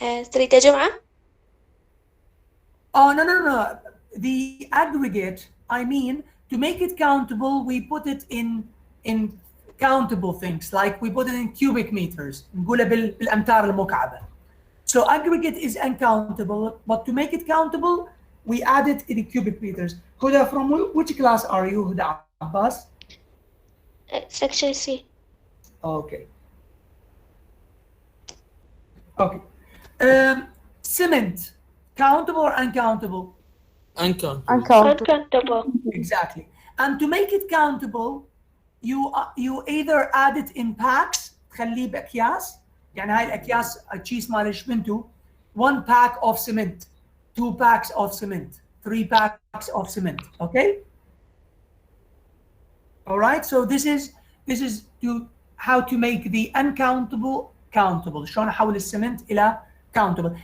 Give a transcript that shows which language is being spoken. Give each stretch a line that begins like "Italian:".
Arabic: تريد يا جماعة؟
English: Oh, no. The aggregate, I mean, to make it countable, we put it in countable things, like we put it in cubic meters.
Arabic: نقولها بالأمتار المكعبة.
English: So aggregate is uncountable, but to make it countable, we add it in cubic meters. Huda, from which class are you, Huda Abbas? Section C. Okay. Okay. Cement, countable or uncountable? Uncountable. Exactly. And to make it countable, you either add it in packs,
Arabic: تخليه بأكياس، يعني هاي الأكياس التشيس مال شبنتو،
English: 1 pack of cement, 2 packs of cement, 3 packs of cement. Okay. All right. So this is how to make the uncountable countable.
Arabic: شلون أحول السمنت إلى countable.